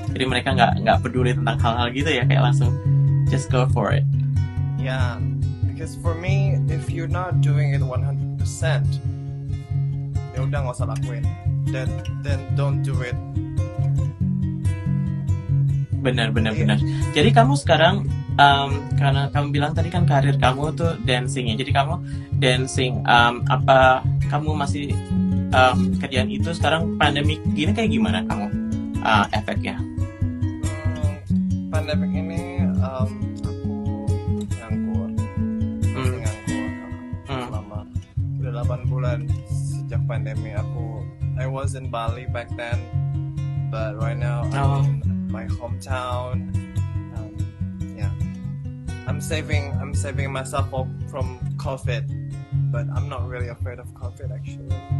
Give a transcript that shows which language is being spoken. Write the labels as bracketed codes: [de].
[id] Jadi mereka nggak peduli tentang hal-hal gitu ya, kayak langsung [en] just go for it. Yeah, because for me, if you're not doing it 100%, [id] ya udah nggak usah lakuin. [en] Then don't do it. [id] Benar, benar, Iya. benar. Jadi kamu sekarang, karena kamu bilang tadi kan karir kamu tuh dancing ya. Jadi kamu dancing, apa kamu masih kerjaan itu sekarang pandemi gini kayak gimana kamu efeknya? Pandemik ini aku nganggur, masih nganggur selama udah 8 bulan sejak pandemi. [en] I was in Bali back then, but right now I'm in my hometown. Yeah, I'm saving myself from COVID, but I'm not really afraid of COVID actually.